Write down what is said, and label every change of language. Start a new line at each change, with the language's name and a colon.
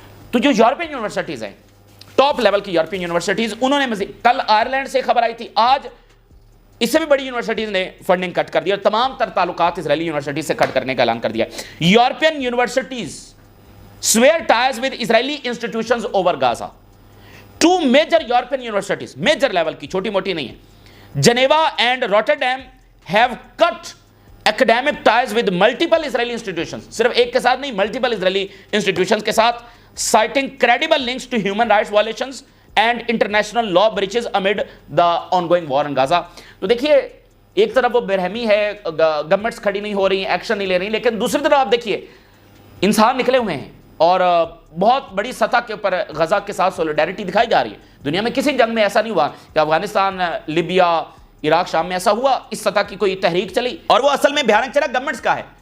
Urdu: تو جو European universities ہیں, ٹاپ لیول کی یورپین یونیورسٹیز, انہوں نے مزید کل آئرلینڈ سے خبر آئی تھی, آج اس سے بھی بڑی یونیورسٹیز نے فنڈنگ کٹ کر دیا اور تمام تر تعلقات اسرائیلی یونیورسٹیز سے کٹ کرنے کا اعلان کر دیا.
English: European universities swear ties with Israeli institutions over Gaza. 2 major European universities,
Urdu: major level کی, چھوٹی موٹی نہیں ہے,
English: Geneva and Rotterdam have cut academic ties with multiple Israeli institutions,
Urdu: صرف ایک کے ساتھ نہیں,
English: multiple Israeli institutions کے ساتھ, citing credible links to human rights violations and international law breaches amid the ongoing war in Gaza.
Urdu: تو دیکھیے ایک طرف وہ برہمی ہے, گورنمنٹس کھڑی نہیں ہو رہی ہیں, ایکشن نہیں لے رہی, لیکن دوسری طرف آپ دیکھیے انسان نکلے ہوئے ہیں اور بہت بڑی سطح کے اوپر غزہ کے ساتھ سولیڈیرٹی دکھائی جا رہی ہے. دنیا میں کسی جنگ میں ایسا نہیں ہوا کہ افغانستان, لیبیا, عراق, شام میں ایسا ہوا اس سطح کی کوئی تحریک چلی, اور وہ اصل میں بھیانک چلا گورنمنٹس کا ہے.